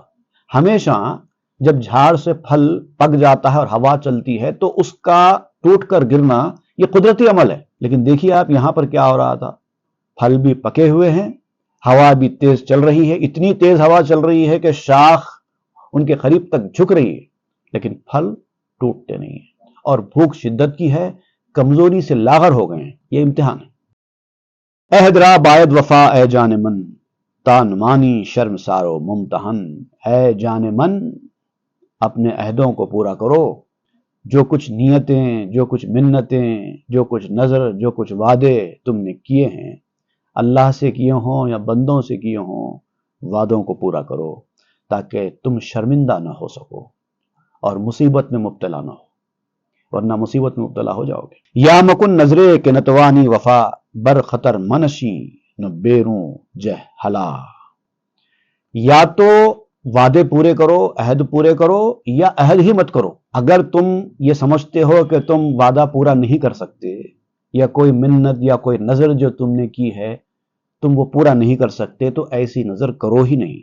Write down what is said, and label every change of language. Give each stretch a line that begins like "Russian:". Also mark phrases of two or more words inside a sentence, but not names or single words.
Urdu: ہمیشہ جب جھاڑ سے پھل پک جاتا ہے اور ہوا چلتی ہے تو اس کا ٹوٹ کر گرنا یہ قدرتی عمل ہے، لیکن دیکھیے آپ یہاں پر کیا ہو رہا تھا، پھل بھی پکے ہوئے ہیں، ہوا بھی تیز چل رہی ہے، اتنی تیز ہوا چل رہی ہے کہ شاخ ان کے قریب تک جھک رہی ہے، لیکن پھل ٹوٹتے نہیں ہیں۔ اور بھوک شدت کی ہے، کمزوری سے لاغر ہو گئے ہیں۔ یہ امتحان ہے۔
Persian: عہد را باید وفا اے جان من، تان مانی شرم سارو ممتحن۔
Urdu: اے جان من، اپنے عہدوں کو پورا کرو۔ جو کچھ نیتیں، جو کچھ منتیں، جو کچھ نظر، جو کچھ وعدے تم نے کیے ہیں، اللہ سے کیے ہوں یا بندوں سے کیے ہوں، وعدوں کو پورا کرو تاکہ تم شرمندہ نہ ہو سکو اور مصیبت میں مبتلا نہ ہو، ورنہ مصیبت میں مبتلا ہو جاؤ گے۔
Persian: یا مکن نظرے کہ نتوانی وفا، بر خطر منشی نہ بیروں جہ حلا۔
Urdu: یا تو وعدے پورے کرو، عہد پورے کرو، یا عہد ہی مت کرو۔ اگر تم یہ سمجھتے ہو کہ تم وعدہ پورا نہیں کر سکتے، یا کوئی منت یا کوئی نظر جو تم نے کی ہے تم وہ پورا نہیں کر سکتے، تو ایسی نظر کرو ہی نہیں۔